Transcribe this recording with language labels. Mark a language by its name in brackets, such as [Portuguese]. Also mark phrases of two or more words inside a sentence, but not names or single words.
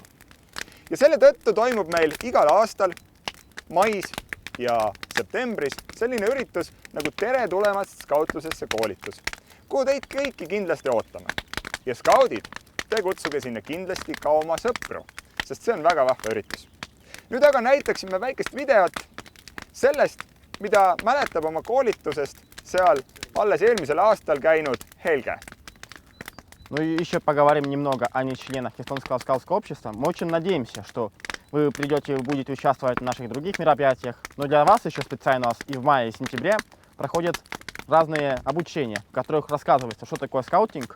[Estonian] Ja selle tõttu toimub meil igal aastal mais ja septembris selline üritus nagu Tere tulemast skautlusesse koolitus, kuhu teid kõiki kindlasti ootame. Ja skaudid, te kutsuge sinna kindlasti ka oma sõpru, sest see on väga vahva üritus. Nüüd aga näitaksime väikest videot sellest, mida mäletab oma koolitusest seal alles eelmisel aastal käinud Helge. [Russian] Ну и еще поговорим немного о нечленах Эстонского скаутского общества. Мы очень надеемся, что вы придете и будете участвовать в наших других мероприятиях. Но для вас еще специально и в мае и сентябре проходят разные обучения, в которых рассказывается, что такое скаутинг.